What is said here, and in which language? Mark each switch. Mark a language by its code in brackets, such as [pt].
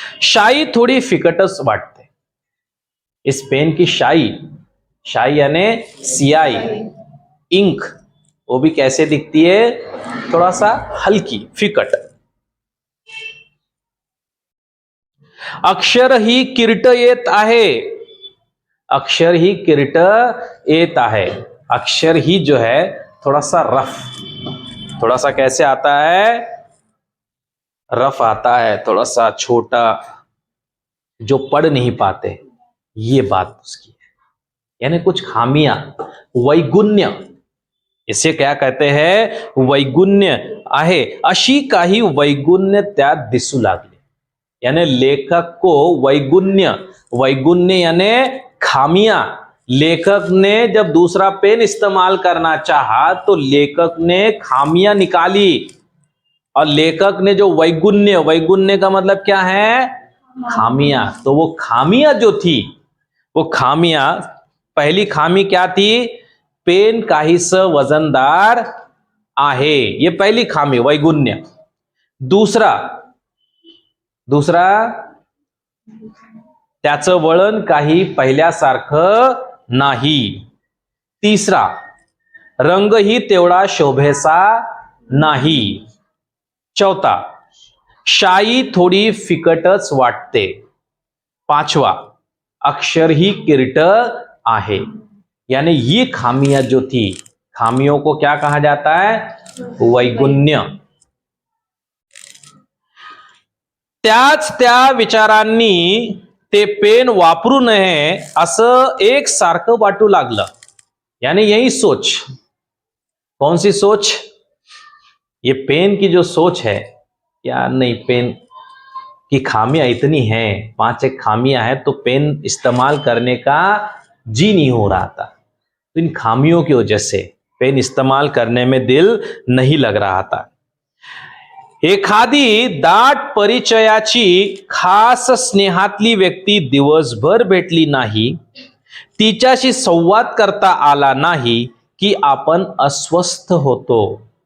[mr] शाई थोड़ी फिकटच वाटते। [hi] इस पेन की शाई, शाई यानी सियाई, इंक, वो भी कैसे दिखती है, थोड़ा सा हल्की, फिकट। [mr] अक्षर ही किरट येत आहे, अक्षर ही किरट येत आहे। [hi] अक्षर ही जो है थोड़ा सा रफ, थोड़ा सा कैसे आता है, रफ आता है, थोड़ा सा छोटा, जो पढ़ नहीं पाते, ये बात उसकी है। यानी कुछ खामियां, वैगुण्य, इसे क्या कहते हैं, [mr] वैगुण्य आहे, अशी काही वैगुण्य त्यात दिसू लागले। [hi] यानी लेखक को वैगुण्य, वैगुण्य यानी खामियां, लेखक ने जब दूसरा पेन इस्तेमाल करना चाहा तो लेखक ने खामियां निकाली, और लेखक ने जो वैगुण्य, वैगुण्य का मतलब क्या है, खामियां, तो वो खामियां जो थी, वो खामियां, पहली खामी क्या थी, [mr] पेन काहीस वजनदार आहे, [hi] ये पहली खामी वैगुण्य। [mr] दूसरा, त्याचं वळण काही पहिल्यासारखं नाही। तिसरा, रंगही तेवढा शोभेसा नाही। चौथा, शाई थोडी फिकटच वाटते। पांचवा, अक्षर ही किरट आहे। [hi] यानी ये खामियां जो थी, खामियों को क्या कहा जाता है, वैगुण्य। [mr] त्याच त्या विचारांनी ते पेन वापरू नये असं एक सारखं वाटू लागलं। [hi] यानी यही सोच, कौन सी सोच, ये पेन की जो सोच है, यार नहीं, पेन की खामियां इतनी हैं, 5 खामियां हैं, तो पेन इस्तेमाल करने का जी नहीं हो रहा था। तो इन खामियों की वजह से पेन इस्तेमाल करने में दिल नहीं लग रहा था। [mr] एखादी दाट परिचयाची खास स्नेहातली व्यक्ती दिवसभर भेटली नाही, तिच्याशी संवाद करता आला नाही की आपण अस्वस्थ होतो।